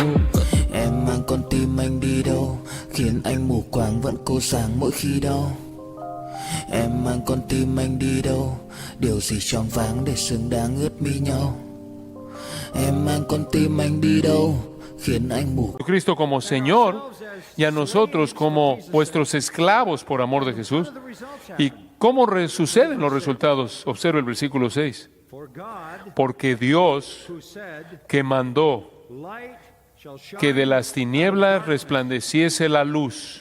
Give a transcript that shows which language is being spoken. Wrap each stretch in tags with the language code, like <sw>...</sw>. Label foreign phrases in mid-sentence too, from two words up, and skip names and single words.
<vi>Em mang con tim anh đi đâu, khiến anh mù quáng vẫn cố sáng mỗi khi đau. Em mang con tim anh đi đâu, điều gì choáng váng để xứng đáng ướt mi nhau. Em mang con tim anh đi đâu, khiến anh mù.</vi> <es>Cristo como Señor y a nosotros como vuestros esclavos por amor de Jesús. ¿Y cómo suceden los resultados? Observa el versículo 6. Porque Dios, que mandó que de las tinieblas resplandeciese la luz.</es>